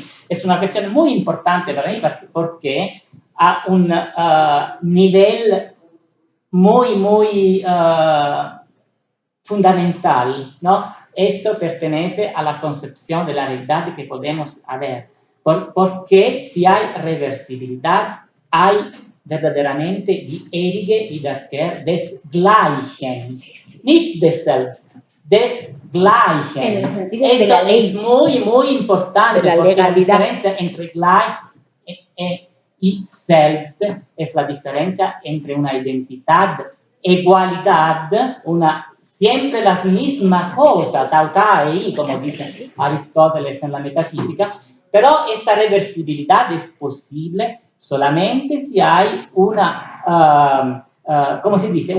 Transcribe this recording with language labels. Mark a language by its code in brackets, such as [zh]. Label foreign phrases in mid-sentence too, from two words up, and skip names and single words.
[es] Es una cuestión muy importante para mí porque a un nivel muy, muy fundamental, ¿no? Esto pertenece a la concepción de la realidad que podemos haber. Porque si hay reversibilidad, hay verdaderamente [de] die ewige Wiederkehr des Gleichen, [es] nicht des Selbst, des Gleichen. En el sentido de Esto la ley, es muy, muy importante, de la porque la legalidad. diferencia entre Gleich y Selbst es la diferencia entre una identidad, igualdad, siempre la misma cosa, tautai, como dice Aristóteles en la metafísica, pero esta reversibilidad es posible solamente si hay una, ¿cómo se dice?